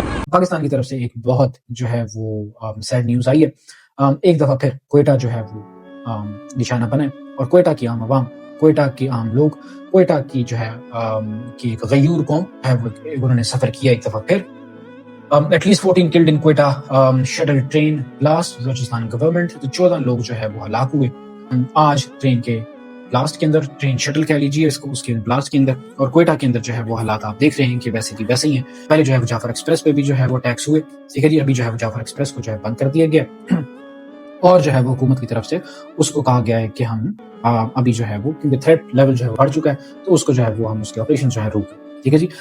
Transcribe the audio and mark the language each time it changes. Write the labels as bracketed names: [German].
[Urdu] پاکستان کی طرف سے ایک بہت جو ہے وہ سیڈ نیوز آئی ہے. ایک دفعہ پھر کوئٹہ جو ہے وہ نشانہ بنا اور کوئٹہ کی عام عوام، کوئٹہ کے عام لوگ، کوئٹہ کی جو ہے کی ایک غیور قوم ہے وہ انہوں نے سفر کیا ایک دفعہ پھر. [English] At least 14 killed in Quetta shuttle train blast Balochistan government. [Urdu] تو 14 لوگ جو ہے وہ ہلاک ہوئے آج ٹرین کے بلاسٹ کے اندر، ٹرین شٹل کہہ لیجیے اس کو، اس کے بلاسٹ کے اندر. اور کوئٹہ کے اندر جو ہے وہ حالات آپ دیکھ رہے ہیں کہ ویسے کی ویسے ہی ہیں. پہلے جو ہے وہ جعفر ایکسپریس پہ بھی جو ہے وہ ٹیکس ہوئے، ٹھیک ہے جی. ابھی جو ہے وہ جعفر ایکسپریس کو جو ہے بند کر دیا گیا اور جو ہے وہ حکومت کی طرف سے اس کو کہا گیا ہے کہ ہم ابھی جو ہے وہ کیونکہ تھریٹ لیول جو ہے بڑھ چکا ہے تو اس کو جو ہے وہ ہم اس کے آپریشن جو ہے روک دیں، ٹھیک ہے جی.